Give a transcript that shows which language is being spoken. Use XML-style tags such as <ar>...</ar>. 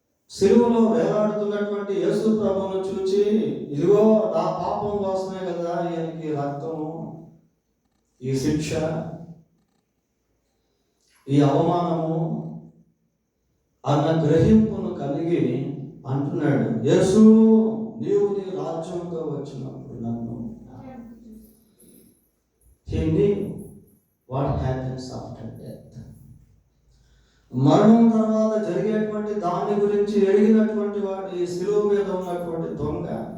<te>సిలువలో వేలాడుతున్నటువంటి యేసు ప్రభువును చూచి, ఇదిగో నా పాపం కోసమే కదా ఈయనకి రక్తము, ఈ శిక్ష, ఈ అవమానము అన్న గ్రహింపును కలిగి అంటున్నాడు, యేసు నీవు నీ రాజ్యంతో వచ్చినప్పుడు నన్ను.</te> <en>He knew what happens after death.</en> <te>మరణం తర్వాత జరిగేటువంటి దాని గురించి ఎరిగినటువంటి వాడు ఈ శిలువ మీద ఉన్నటువంటి దొంగ.</te>